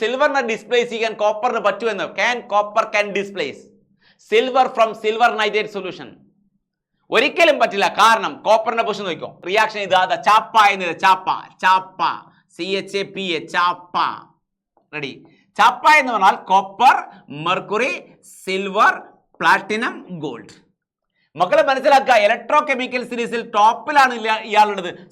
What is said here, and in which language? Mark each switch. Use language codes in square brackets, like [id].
[ml] Silver na displace ചെയ്യാൻ കോപ്പറിന് പറ്റുമെന്ന്. [en] Can copper can displace silver from silver nitrate solution? [ml] ഒരിക്കലും പറ്റില്ല. കാരണം കോപ്പറിന്റെ പൊസിഷൻ നോക്കിക്കോ. റിയാക്ഷൻ ഇതാ ചാപ്പ എന്നത് ചാപ്പ CHAPA ചാപ്പ. റെഡി. ചാപ്പ എന്ന് പറഞ്ഞാൽ copper, mercury, silver, platinum, gold. മക്കളെ മനസ്സിലാക്കുക, ഇലക്ട്രോ കെമിക്കൽ സീരീസിൽ ടോപ്പിലാണ് ഇയാളുള്ളത്.